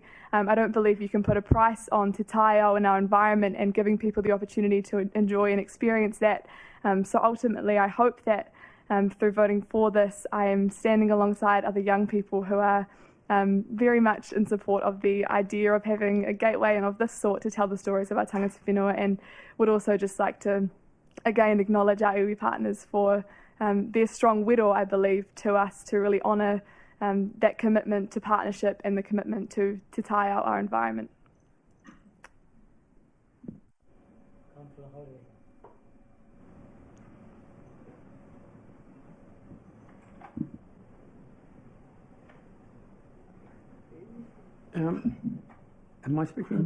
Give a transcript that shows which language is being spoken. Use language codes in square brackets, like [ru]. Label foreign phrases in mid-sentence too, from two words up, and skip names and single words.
[en] I don't believe you can put a price on [mi] Te Taiao [en] and our environment and giving people the opportunity to enjoy and experience that. So ultimately, I hope that through voting for this, I am standing alongside other young people who are very much in support of the idea of having a gateway and of this sort to tell the stories of our [mi] tangata whenua, [en] and would also just like to again acknowledge our iwi partners for their strong widow, I believe, to us to really honour that commitment to partnership and the commitment to tie out our environment. Am I speaking?